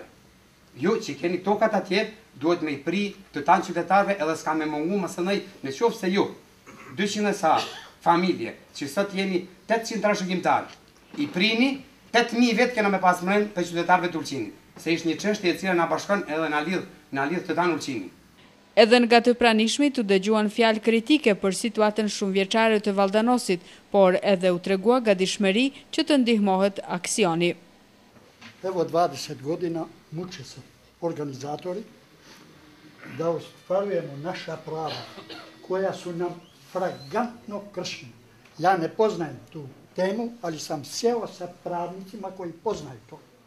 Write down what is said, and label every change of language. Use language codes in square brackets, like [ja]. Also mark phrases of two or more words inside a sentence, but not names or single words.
[sq] Ju që keni tokat atje, duhet me i pri të tanë qytetarëve edhe s'ka me mungu më sënëj në qofë se ju, 200 sa familje, që sot jeni 800 trashëgimtarë, i prini 8.000 vetë kena me pas mrenë për qytetarëve të Ulqinit, se ishtë një çështje e cila na bashkon edhe na lidh të tanë Ulqinit. Edhe nga të pranishmit u dëgjuan fjalë kritike për situatën shumëvjeçare të Valdanosit, por edhe u tregua gatishmëri që të ndihmohet aksioni. [sr] Evo 20 godina muče se organizatori da ostvarujemo naša prava koja su nam flagrantno kršena. Ja ne poznajem tu temu, ali sam sjeo sa pravnicima koji poznaju to.